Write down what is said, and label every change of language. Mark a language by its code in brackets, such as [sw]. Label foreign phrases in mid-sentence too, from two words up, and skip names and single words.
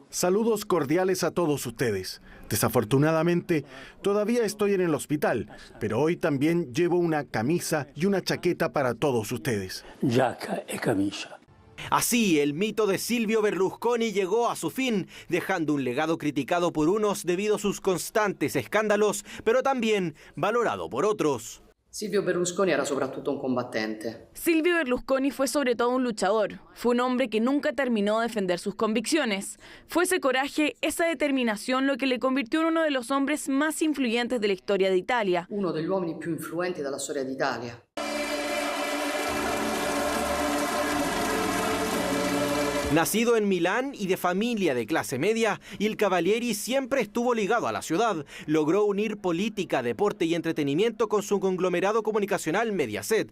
[es] Saludos cordiales a todos ustedes. Desafortunadamente, todavía estoy en el hospital, pero hoy también llevo una camisa y una chaqueta para todos ustedes. Giacca y camisa. Así, el mito de Silvio Berlusconi llegó a su fin, dejando un legado criticado por unos debido a sus constantes escándalos, pero también valorado por otros. [it] Silvio Berlusconi era soprattutto un combattente. [es] Silvio Berlusconi fue sobre todo un luchador. Fue un hombre que nunca terminó de defender sus convicciones. Fue ese coraje, esa determinación lo que le convirtió en uno de los hombres más influyentes de la historia de Italia. [it] Uno degli uomini più influenti della storia d'Italia. [es] Nacido en Milán y de familia de clase media, Il Cavalieri siempre estuvo ligado a la ciudad. Logró unir política, deporte y entretenimiento con su conglomerado comunicacional Mediaset.